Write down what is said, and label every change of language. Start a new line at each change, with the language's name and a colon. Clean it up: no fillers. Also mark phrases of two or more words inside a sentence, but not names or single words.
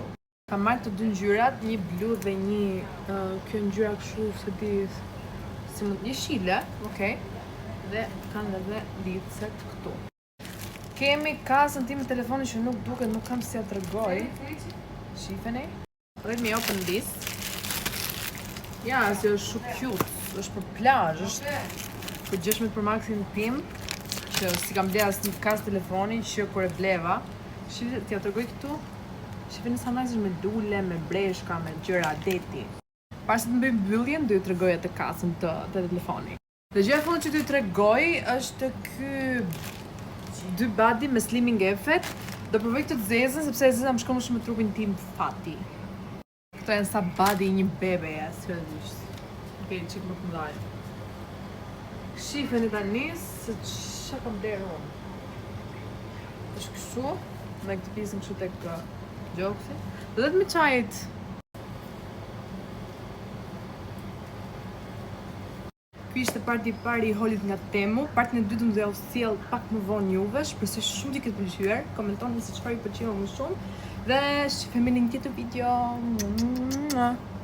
Albanian: Kam marrë të 2 ngjyrat, një blu dhe një kjo ngjyra kështu, se di si mund jeshile, okay. Dhe kanë edhe licet këtu. Kemi kasën time telefoni që nuk duket, nuk kam si ja tregoj. Shifeni.
English: Let me open this.
Albanian: Ja, si është shumë cute. Është për plazh, është për 16 Pro Maxin tim, që si kam ble asnjë kasë telefoni që kur e bleva. Shifeni, t'ja tregoj këtu. Shifeni sa nice është me lule, me breshka, me gjëra deti. Para se të bëj mbylljen, do ju tregoj atë kasën të telefonit. Dhe gjëja e fundit që t'ju tregoj është ky 2 body me
English: slimming effect.
Albanian: Do provoj këtë të zezën, sepse e zeza më shkon më shumë me trupin tim fati. Këto janë sa body një bebeja, seriozisht. Okej, çik më këndaj. Shifeni tani se ç'a kam blerë unë. Është kështu, me këtë pjesën kështu tek gjoksi.
English: Let me try it.
Albanian: Ky ishte parti i parë i haulit nga Temu. Partin e dytë do t'ju sjell pak më vonë juve. Shpresoj shumë t'i ketë pëlqyer. Komentoni se çfarë ju pëlqeu më shumë. Dhe shihemi në një tjetër video.